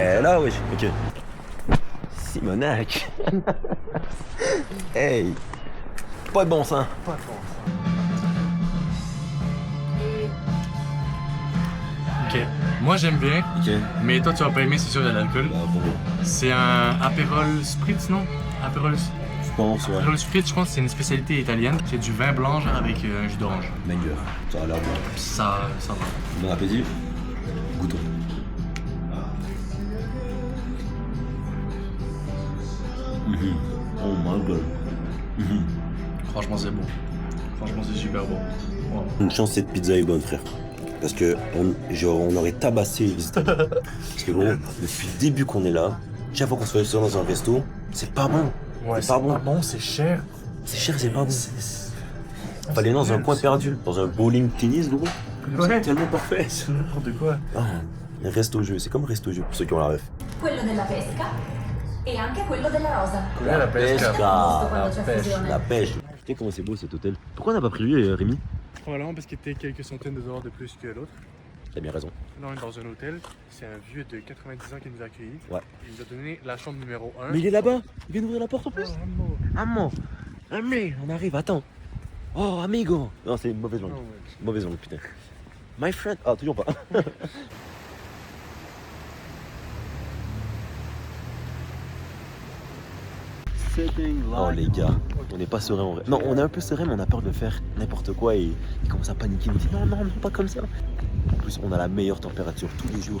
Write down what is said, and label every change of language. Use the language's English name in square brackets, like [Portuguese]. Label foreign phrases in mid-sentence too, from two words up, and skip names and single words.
[French] Ben là, wesh. Ok. Simonac. Hey. Pas de bon sens. Pas de chance. Ok, moi j'aime bien, Ok. mais toi tu vas pas aimer, c'est sûr, il y a de l'alcool. Bah bon. C'est un Aperol Spritz, non? Aperol Je pense, ouais. Aperol Spritz, je pense que c'est une spécialité italienne. C'est du vin blanc genre, avec un jus d'orange. Banger. Ça a l'air bon. Ça va. Bon appétit. Goûtons. [English] Oh my god. [French] Franchement, c'est bon. Franchement, c'est super bon. Wow. Une chance, cette pizza est bonne, frère. Parce que on aurait tabassé les Italiens. Parce que gros, depuis le début qu'on est là, chaque fois qu'on se fait dans un resto, c'est pas bon. Ouais, c'est pas bon. bon, c'est cher. C'est cher, c'est pas bon. Fallait dans un coin perdu, dans un bowling tennis, gros. C'est tellement parfait. C'est n'importe quoi. Ah, un resto jeu, c'est comme resto jeu pour ceux qui ont la ref. [Italian] Quello della pesca e anche quello della rosa. La pesca. [French] La pêche. Putain, comment c'est beau cet hôtel. Pourquoi on n'a pas pris lui, Rémi? Probablement parce qu'il était quelques centaines de dollars de plus que l'autre. T'as bien raison. Là, on est dans un hôtel. C'est un vieux de 90 ans qui nous a accueillis. Ouais. Il nous a donné la chambre numéro 1. Mais il est là-bas. Il vient d'ouvrir la porte en plus. Amant. Amé, on arrive, attends. Oh, amigo. Non, c'est une mauvaise langue. Mauvaise langue, putain. [English] My friend. [French] Ah, toujours pas. Oh les gars, on n'est pas serein en vrai. Non, on est un peu serein, mais on a peur de faire n'importe quoi et il commence à paniquer. Il me dit non, pas comme ça. En plus, on a la meilleure température tous les jours.